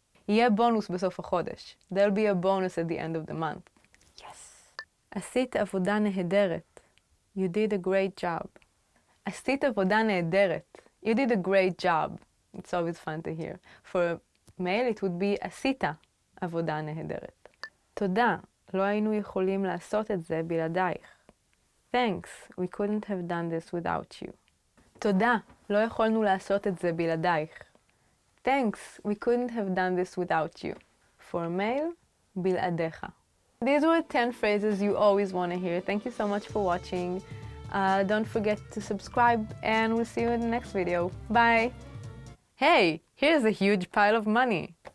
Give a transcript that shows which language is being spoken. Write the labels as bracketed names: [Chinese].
[Hebrew] יהיה בונוס בסוף החודש. [English] There'll be a bonus at the end of the month. Yes. [Hebrew] עשית עבודה נהדרת. [English] You did a great job. [Hebrew] עשית עבודה נהדרת. [English] You did a great job. It's always fun to hear. For a male, it would be [Hebrew] עשית עבודה נהדרת. תודה, לא היינו יכולים לעשות את זה בלעדייך. [English] Thanks, we couldn't have done this without you. [Hebrew] תודה, לא יכולנו לעשות את זה בלעדייך. [English] Thanks, we couldn't have done this without you. For a male, בלעדיך. These were 10 phrases you always want to hear. Thank you so much for watching. Don't forget to subscribe, and we'll see you in the next video. Bye! Hey, here's a huge pile of money.